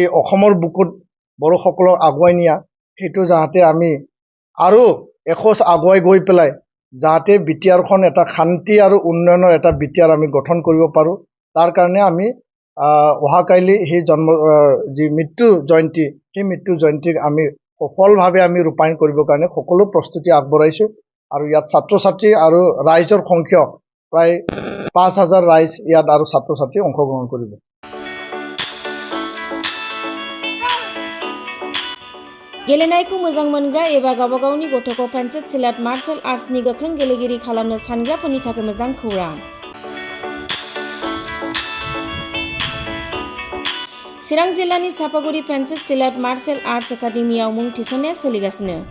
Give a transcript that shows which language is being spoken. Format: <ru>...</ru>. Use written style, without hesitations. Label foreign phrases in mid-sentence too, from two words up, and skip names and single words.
<as>অসমৰ বুকুত বড়োসকলক আগুৱাই নিয়া, সেইটো যাতে আমি আৰু এখোজ আগুৱাই গৈ পেলাই যাতে বিটিআৰখন এটা শান্তি আৰু উন্নয়নৰ এটা বিটিআৰ আমি গঠন কৰিব পাৰোঁ, তাৰ কাৰণে আমি অহাকাইলৈ সেই যি মৃত্যু জয়ন্তী সেই মৃত্যু জয়ন্তীক আমি সফলভাৱে আমি ৰূপায়ণ কৰিবৰ কাৰণে সকলো প্ৰস্তুতি আগবঢ়াইছোঁ আৰু ইয়াত ছাত্ৰ ছাত্ৰী আৰু ৰাইজৰ সংখ্যা প্ৰায় 5,000 ৰাইজ ইয়াত আৰু ছাত্ৰ ছাত্ৰী অংশগ্ৰহণ কৰিব।</as> <brx>गेलेनायखौ मोजां मोनग्रा एबा गावबा गावनि गथ'खौ पेन्सिल सिलाट</brx> <en>martial artsni</en> <brx>गोख्रों गेलेगिरि खालामनो सानग्राफोरनि थाखाय मोजां खौरां। चिरां जिल्लानि सापागुरि पेन्सिल सिलाट</brx> <en>martial arts academyao</en> <brx>मुं थिसननाया सोलिगासिनो।</brx>